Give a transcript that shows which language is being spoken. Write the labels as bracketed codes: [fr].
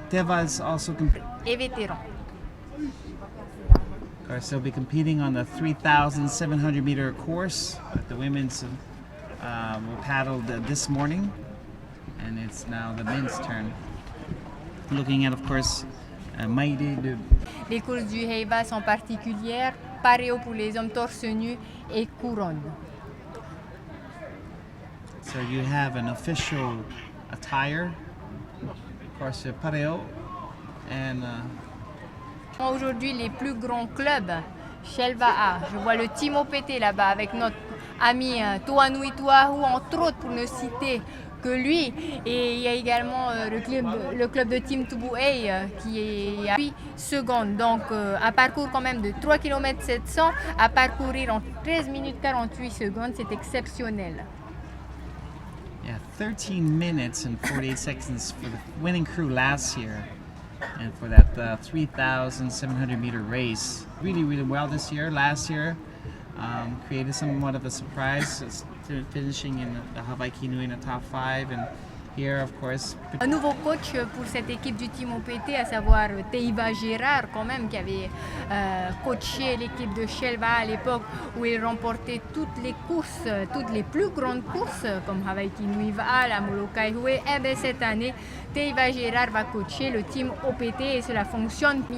[en] Teva is also [fr] Et vétéran. [en] Of course, they'll be competing on the 3,700 meter course. But the women's were paddled this morning, and it's now the men's turn. Looking at, of course, Maide de. [fr] Les courses du Heiva sont particulières. Pareo pour les hommes torse nu et couronne. [en] So you have an official attire. Of course, pareo and. [fr] Aujourd'hui, les plus grands clubs, Shelva'a, je vois le Team OPT là-bas avec notre ami Toanui Tuahu, entre autres, pour ne citer que lui. Et il y a également le club de Team Tubuei qui est à 8 secondes. Donc, un parcours quand même de 3 km 700 à parcourir en 13 minutes 48 secondes, c'est exceptionnel. [en] Yeah, 13 minutes and 48 seconds for the winning crew last year. And for that 3,700 meter race, really well this year. Last year, created somewhat of a surprise, finishing in the Hawaii Kinui in the top 5, and here, of course. [fr] Un nouveau coach pour cette équipe du Team OPT, à savoir Heiva Gérard, quand même, qui avait coaché l'équipe de Shelva'a à l'époque où il remportait toutes les courses, toutes les plus grandes courses, comme Hawaii Kinui Va'a, la Molokai Hue. Et bien cette année, Heiva Gérard va coacher le Team OPT et cela fonctionne.